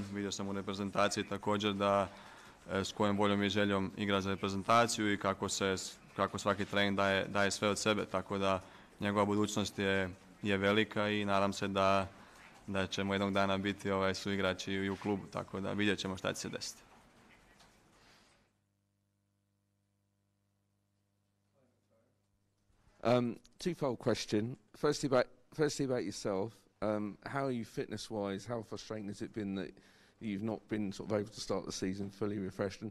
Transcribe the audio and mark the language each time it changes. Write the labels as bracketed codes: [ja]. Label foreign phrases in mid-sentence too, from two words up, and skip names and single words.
[hr] Vidio sam u reprezentaciji također da s kojom voljom i željom igra za reprezentaciju i kako svaki trening daje sve od sebe. Tako da njegova budućnost je velika i nadam se da ćemo jednog dana biti suigrači i u klubu. Tako da vidjet ćemo šta će se desiti. [en] Twofold question. Firstly about yourself. How are you fitness-wise? How frustrating has it been that you've not been sort of able to start the season fully refreshed?